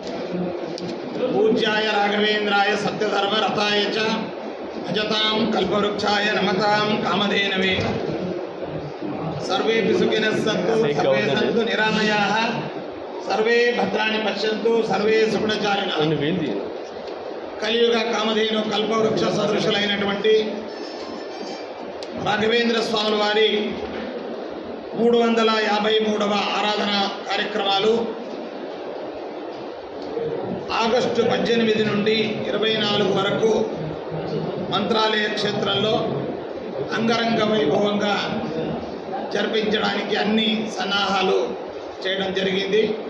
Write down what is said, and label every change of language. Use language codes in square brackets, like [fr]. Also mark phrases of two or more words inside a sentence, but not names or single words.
[sa] पूज्याय राघवेन्द्राय सत्यधर्म रताय च भजतां कल्पवृक्षाय नमतां कामधेनवे सर्वेऽपि सुखिनः सन्तु सर्वे सन्तु निरामयाः सर्वे भद्राणि पश्यन्तु सर्वे सुगुणचारिणः [te] కలియుగ కామధేను కల్పవృక్ష సదృశులైనటువంటి రాఘవేంద్ర స్వాముల వారి 353వ ఆరాధన కార్యక్రమాలు ఆగస్టు 18 నుండి 24 వరకు మంత్రాలయ క్షేత్రంలో అంగరంగ వైభవంగా జరిపించడానికి అన్ని సన్నాహాలు చేయడం జరిగింది.